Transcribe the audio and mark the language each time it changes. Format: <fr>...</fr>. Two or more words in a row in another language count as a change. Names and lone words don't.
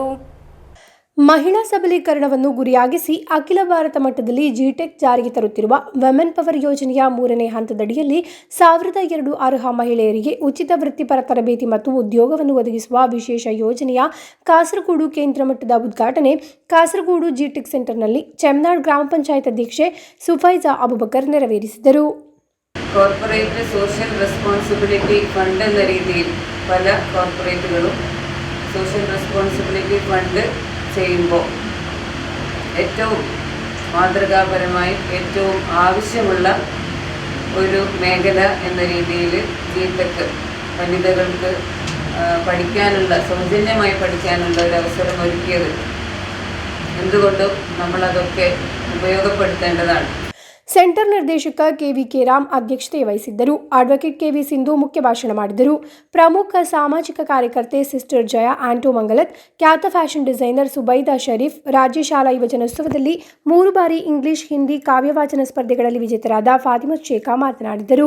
<kn>ಮಹಿಳಾ ಸಬಲೀಕರಣವನ್ನು ಗುರಿಯಾಗಿಸಿ ಅಖಿಲ ಭಾರತ ಮಟ್ಟದಲ್ಲಿ ಜಿಟೆಕ್ ಜಾರಿಗೆ ತರುತ್ತಿರುವ ವುಮೆನ್ ಪವರ್ ಯೋಜನೆಯ 3ನೇ ಹಂತದಡಿಯಲ್ಲಿ 1002 ಅರ್ಹ ಮಹಿಳೆಯರಿಗೆ ಉಚಿತ ವೃತ್ತಿಪರ ತರಬೇತಿ ಮತ್ತು ಉದ್ಯೋಗವನ್ನು ಒದಗಿಸುವ ವಿಶೇಷ ಯೋಜನೆಯ ಕಾಸರಗೋಡು ಕೇಂದ್ರ ಮಟ್ಟದ ಉದ್ಘಾಟನೆ ಕಾಸರಗೋಡು ಜಿಟೆಕ್ ಸೆಂಟರ್ನಲ್ಲಿ ಚೆಮ್ನಾಡ್ ಗ್ರಾಮ ಪಂಚಾಯತ್ ಅಧ್ಯಕ್ಷೆ ಸುಫೈಜಾ ಅಬುಬಕರ್ ನೆರವೇರಿಸಿದರು.</kn> <en>Corporate Social Responsibility Fund</en> <ml>എന്ന രീതിയിൽ പല കോർപ്പറേറ്റുകളും</ml> <en>Social Responsibility Fund</en> <ml>ചെയ്യുമ്പോൾ ഏറ്റവും മാതൃകാപരമായും ഏറ്റവും ആവശ്യമുള്ള ഒരു മേഖല എന്ന രീതിയിൽ ജിടെക് വനിതകൾക്ക് പഠിക്കാനുള്ള, സൗജന്യമായി പഠിക്കാനുള്ള ഒരു അവസരം ഒരുക്കിയത് എന്തുകൊണ്ടും നമ്മളതൊക്കെ ഉപയോഗപ്പെടുത്തേണ്ടതാണ്.</ml> <kn>ಸೆಂಟರ್ ನಿರ್ದೇಶಕ ಕೆವಿಕೆ ರಾಮ್ ಅಧ್ಯಕ್ಷತೆ ವಹಿಸಿದ್ದರು. ಅಡ್ವೊಕೇಟ್ ಕೆವಿ ಸಿಂಧು ಮುಖ್ಯ ಭಾಷಣ ಮಾಡಿದರು. ಪ್ರಮುಖ ಸಾಮಾಜಿಕ ಕಾರ್ಯಕರ್ತೆ ಸಿಸ್ಟರ್ ಜಯ ಆಂಟೋ ಮಂಗಲತ್, ಖ್ಯಾತ</kn> <en>fashion designer</en> <kn>ಸುಬೈದಾ ಶರೀಫ್, ರಾಜ್ಯ ಶಾಲಾ ಯುವಜನೋತ್ಸವದಲ್ಲಿ 3 ಬಾರಿ ಇಂಗ್ಲಿಷ್, ಹಿಂದಿ ಕಾವ್ಯವಾಚನ ಸ್ಪರ್ಧೆಗಳಲ್ಲಿ ವಿಜೇತರಾದ ಫಾತಿಮತ್ ಶೇಖಾ ಮಾತನಾಡಿದರು.</kn>